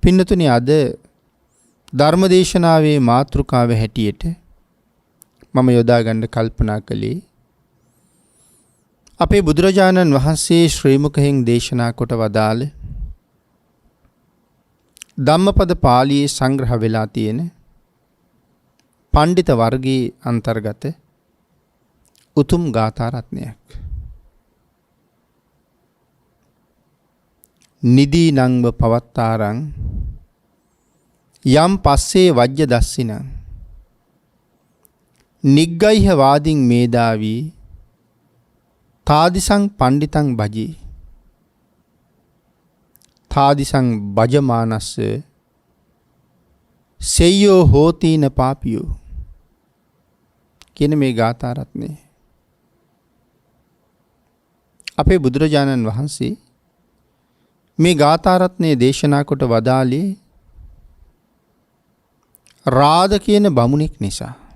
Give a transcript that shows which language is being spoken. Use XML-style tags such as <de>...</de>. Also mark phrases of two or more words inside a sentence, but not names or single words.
<si>පින්නතුනි, අද ධර්මදේශනාවේ මාතෘකාව හැටියට මම යොදා ගන්න කල්පනා කළේ අපේ බුදුරජාණන් වහන්සේ ශ්‍රී මුඛයෙන් දේශනා කොට වදාළ ධම්මපද පාළියේ සංග්‍රහ වෙලා තියෙන පණ්ඩිත වර්ගයේ අන්තර්ගත උතුම් ගාථා රත්නයක්.</si> <pi>නිදී නංව පවත්තාරං යම් පස්සේ වජ්‍ය දස්සිනං නිග්ගයිහ වාදින් මේදාවී තාදිසං පණ්ඩිතං භජී තාදිසං භජමානස්ස සෙය්‍යෝ හෝතීන පාපියෝ</pi> <si>කියන මේ ගාථා රත්නේ අපේ බුදුරජාණන් වහන්සේ මේ ගාථා රත්නේ දේශනා කොට වදාළේ රාද කියන බමුණෙක් නිසා.</si>